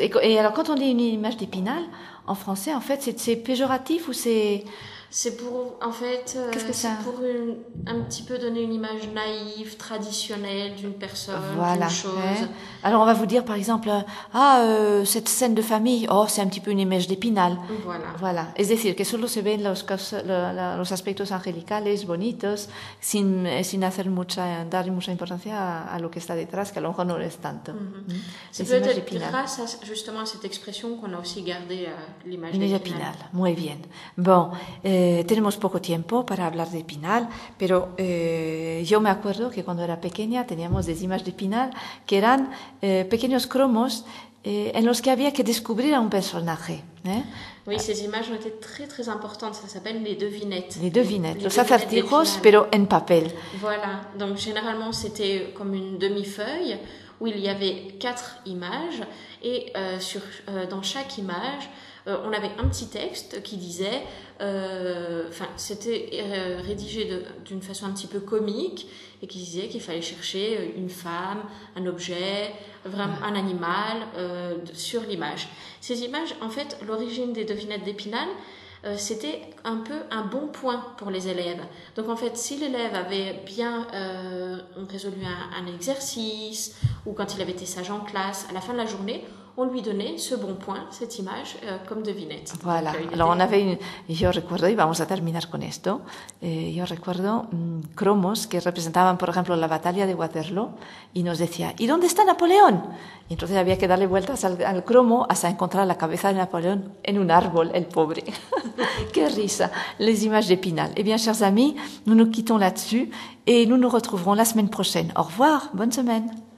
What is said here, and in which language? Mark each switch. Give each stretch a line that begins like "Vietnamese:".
French: Et alors quand on dit une image d'Épinal, en français, en fait, c'est péjoratif ou c'est... C'est pour, en fait, un petit peu donner une image naïve, traditionnelle d'une personne, voilà, d'une chose. Ouais. Alors, on va vous dire, par exemple, cette scène de famille, c'est un petit peu une image d'Épinal. Voilà. Voilà.
Spanish: Es decir, que solo se ven los aspectos angelicales, bonitos, sin hacer mucha, dar mucha importancia a lo que está detrás, que a lo mejor no es tanto.
French: C'est peut-être grâce justement à cette expression qu'on a aussi gardé l'image d'Épinal. L'image d'Épinal.
Spanish: Muy bien.
French: Bon.
Spanish: Tenemos poco tiempo para hablar de Épinal, pero yo me acuerdo que cuando era pequeña teníamos
French: des images d'Épinal
Spanish: que eran pequeños cromos en los que había que descubrir a un personaje.
French: Oui, ces images ont été très très importantes, ça s'appelle les devinettes. Les devinettes,
Spanish: les acertijos, pero en papel.
French: Voilà, donc généralement c'était comme une demi-feuille où il y avait quatre images et dans chaque image, on avait un petit texte qui disait, rédigé d'une façon un petit peu comique, et qui disait qu'il fallait chercher une femme, un objet, vraiment un animal sur l'image. Ces images, en fait, l'origine des devinettes d'Épinal, c'était un peu un bon point pour les élèves. Donc en fait, si l'élève avait bien résolu un exercice, ou quand il avait été sage en classe, à la fin de la journée, on lui donnait ce bon point, cette image, comme devinette. Voilà. Alors, on avait une...
Spanish: Je recuerdo, y vamos a terminar con esto, yo recuerdo cromos que representaban, por ejemplo, la batalla de Waterloo, y nos decía, ¿y dónde está Napoleón? Y entonces había que darle vueltas al cromo hasta encontrar la cabeza de Napoleón en un árbol, el pobre. ¡Qué risa!
French: Les images d'Épinal. Eh bien, chers amis, nous nous quittons là-dessus, et nous nous retrouverons la semaine prochaine. Au revoir, bonne semaine.